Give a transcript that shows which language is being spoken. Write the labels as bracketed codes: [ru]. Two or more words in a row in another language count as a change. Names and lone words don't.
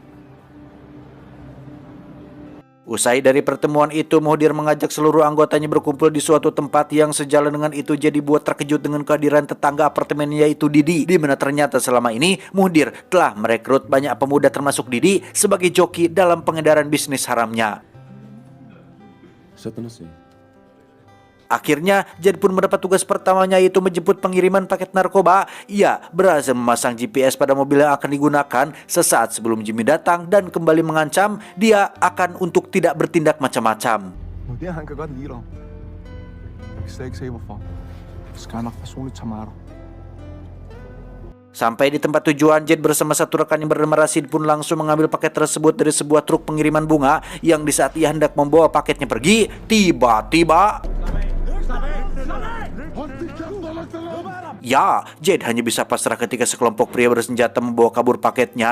[id] Usai dari pertemuan itu, Muhdir mengajak seluruh anggotanya berkumpul di suatu tempat yang sejalan dengan itu Jed dibuat terkejut dengan kehadiran tetangga apartemennya yaitu Didi, di mana ternyata selama ini Muhdir telah merekrut banyak pemuda termasuk Didi sebagai joki dalam pengedaran bisnis haramnya. [da] Sæt dig ned, se. [id] Akhirnya Jed pun mendapat tugas pertamanya yaitu menjemput pengiriman paket narkoba. Ia berhasil memasang GPS pada mobil yang akan digunakan sesaat sebelum Jimmy datang dan kembali mengancam dia akan untuk tidak bertindak macam-macam. [da] Vurderer, han kan godt lide dig. Jeg kan slet ikke se hvorfor. Skal han nok personligt tage mig af dig. [id] Sampai di tempat tujuan, Jed bersama satu rekan yang bernama Rashid pun langsung mengambil paket tersebut dari sebuah truk pengiriman bunga. Yang di saat ia hendak membawa paketnya pergi, tiba-tiba ya, Jed hanya bisa pasrah ketika sekelompok pria bersenjata membawa kabur paketnya.